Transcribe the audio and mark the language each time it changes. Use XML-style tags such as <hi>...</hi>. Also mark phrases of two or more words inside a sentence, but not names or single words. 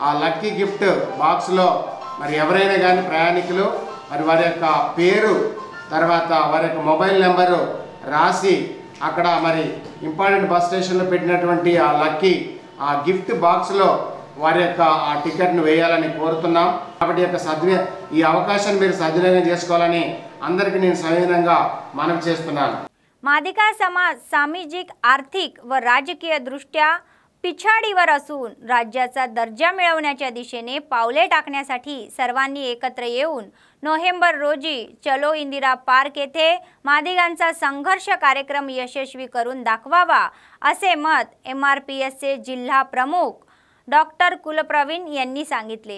<te>ఆ</te> <en>lucky gift boxలో</en> <te>మరి ఎవరైనా కానీ ప్రయాణికులు మరి వారి యొక్క పేరు తర్వాత వారి యొక్క మొబైల్ నెంబరు రాసి అక్కడ మరి</te> <en>important bus stationలో</en> <te>పెట్టినటువంటి ఆ లక్కీ ఆ</te> <en>gift boxలో</en> <te>వారి యొక్క ఆ టికెట్ను వేయాలని కోరుతున్నాం. కాబట్టి ఈ అవకాశాన్ని మీరు సద్వినియోగం చేసుకోవాలని అందరికీ నేను सविनయంగా మనవి చేస్తున్నాను.</te> <mr>मादिगा समाज सामाजिक आर्थिक व राजकीय दृष्ट्या पिछाडीवर असून राज्याचा दर्जा मिळवण्याच्या दिशेने पावले टाकण्यासाठी सर्वांनी एकत्र येऊन नोव्हेंबर रोजी चलो इंदिरा पार्क येथे मादिगांचा संघर्ष कार्यक्रम यशस्वी करून दाखवावा असे मत MRPSचे जिल्हा प्रमुख डॉक्टर कुलप्रवीण यांनी सांगितले.</mr>